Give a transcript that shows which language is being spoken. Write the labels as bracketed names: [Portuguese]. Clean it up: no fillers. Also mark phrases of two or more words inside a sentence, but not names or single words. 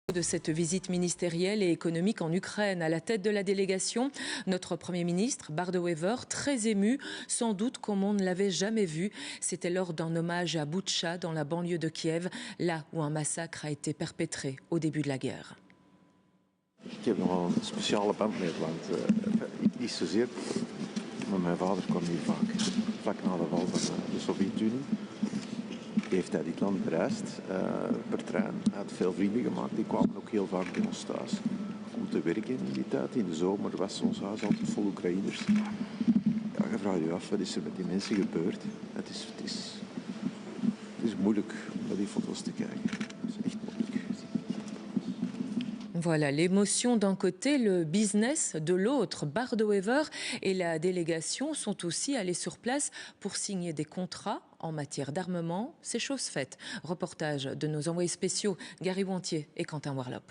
[French] De cette visite ministérielle et économique en Ukraine. À la tête de la délégation, notre Premier ministre, Bardo Wever, très ému, sans doute comme on ne l'avait jamais vu. C'était lors d'un hommage à Boutcha, dans la banlieue de Kiev, là où un massacre a été perpétré au début de la guerre. [Dutch] Ik heb nog een speciale band met het land. Niet zozeer, maar mijn vader kwam hier vaak. Vlak na de val van de Sovjet-Unie heeft hij dit land bereisd per trein. Hij had veel vrienden gemaakt, die kwamen ook heel vaak bij ons thuis om te werken in die tijd. In de zomer was ons huis altijd vol Oekraïners. Ja, je vraagt je af, wat is er met die mensen gebeurd? Het is moeilijk om naar die foto's te kijken. Het is echt moeilijk. [French] Voilà, l'émotion d'un côté, le business de l'autre. Bardo Wever et la délégation sont aussi allés sur place pour signer des contrats en matière d'armement. C'est chose faite. Reportage de nos envoyés spéciaux Gary Wantier et Quentin Warlop.